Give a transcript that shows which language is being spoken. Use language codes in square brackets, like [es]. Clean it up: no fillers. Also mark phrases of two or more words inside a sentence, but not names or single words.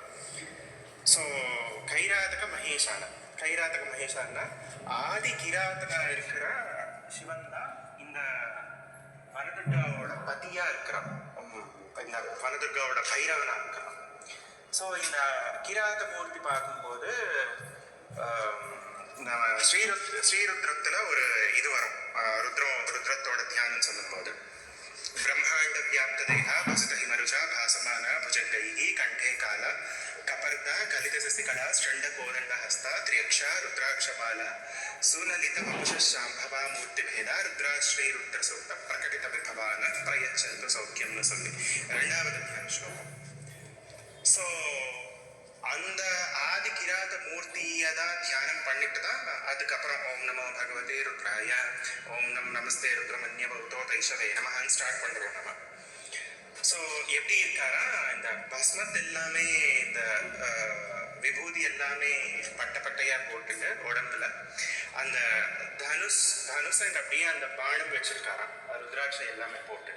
[ta] ஸோ கைராதக மகேஷான ஆதி கிராதகா இருக்கிற சிவன் தான் இந்த வனதுர்காவோட பதியா இருக்கிறான், இந்த வனதுர்காவோட பைரவனா இருக்கிறான். ஸோ இந்த கிராத மூர்த்தி பார்க்கும்போது ஸ்ரீருத்ரத்தில் ஒரு இது வரும், ருத்ரத்தோட தியானம் சொல்லும்போது [sa] ब्रह्माण्डव्याप्तदेहा वसतहिमरुचा भासमाना भुजङ्गैः कण्ठे काला कपर्दा कलितससिकला चण्डकोदण्डहस्ता त्र्यक्षा रुद्राक्षमाला सुललितवपुषशाम्भवा मूर्तिभेदा रुद्राश्रीरुद्रसूक्तप्रकटितविभवान प्रयच्छन्तु सौख्यं न [ta] சொல்லி இரண்டாவது தியான ஸ்லோகம். ஸோ அந்த ஆதி கிராத மூர்த்தியை தான் தியானம் பண்ணிட்டு தான் அதுக்கப்புறம் [sa] ॐ नमो भगवते रुद्राय, ॐ नमस्ते रुद्रमन्यव उतो त इषवे [ta] நமஹான்னு ஸ்டார்ட் பண்ணுறோம் நம்ம. ஸோ எப்படி இருக்காரா, இந்த பஸ்மத் எல்லாமே இந்த விபூதி எல்லாமே பட்டையாக போட்டுட்டு உடம்புல அந்த தனுஷ் அப்படியே அந்த பானம் வச்சிருக்காராம், ருத்ராட்சை எல்லாமே போட்டுட்டு.